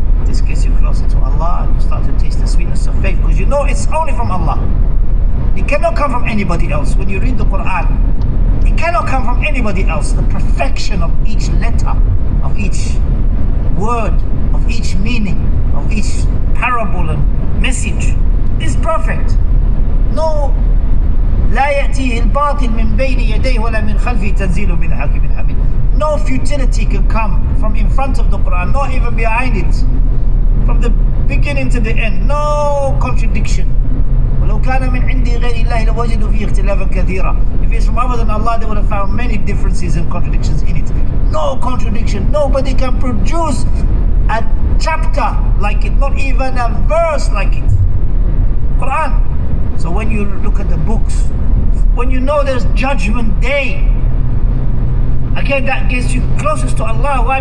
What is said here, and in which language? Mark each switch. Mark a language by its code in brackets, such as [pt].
[en] This gets you closer to Allah, and you start to taste the sweetness of faith, because you know it's only from Allah. It cannot come from anybody else. When you read the Quran, it cannot come from anybody else. The perfection of each letter, of each word, of each meaning, of each parable and message is perfect. [ar] No, لا يأتيه الباطل من بين يديه ولا من خلفه تنزيل من حكيم حميد. [en] No futility can come from in front of the Quran, not even behind it. From the beginning to the end, no contradiction. [ar] ولو كان من عند غير الله لوجدوا فيه اختلافا كثيرا. [en] If it's from other than Allah, they would have found many differences and contradictions in it. No contradiction. Nobody can produce a chapter like it, not even a verse like it. Quran. So when you look at the books, when you know there's judgment day, again that gets you closest to Allah. Why?